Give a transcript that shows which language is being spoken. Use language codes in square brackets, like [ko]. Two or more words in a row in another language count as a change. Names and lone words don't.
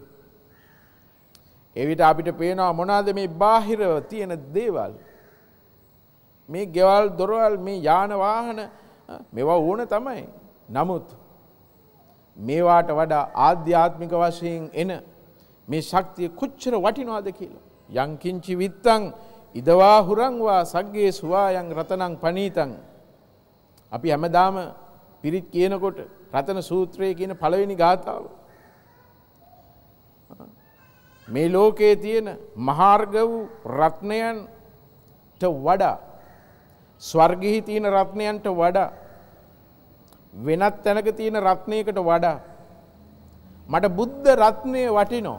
[si] එවිට අපිට පේනවා මොනවාද මේ බාහිර තියෙන දේවල්. මේ ගෙවල් දොරවල් මේ යාන වාහන මේවා ඕන තමයි. නමුත් මේවාට වඩා ආධ්‍යාත්මික වශයෙන් එන මේ ශක්තිය කොච්චර වටිනවද කියලා. [pi] යං කිංචි විත්තං ඉදවා හුරංවා සග්ගේ සුවායන් රතනං පනීතං. [si] අපි හැමදාම පිරිත් කියනකොට රතන සූත්‍රයේ කියන පළවෙනි ගාථාව. මේ ලෝකයේ තියෙන මහාර්ග වූ රත්නයන්ට වඩා ස්වර්ගෙහි තියෙන රත්නයන්ට වඩා වෙනත් තැනක තියෙන රත්නයකට වඩා මට බුද්ධ රත්නය වටිනවා.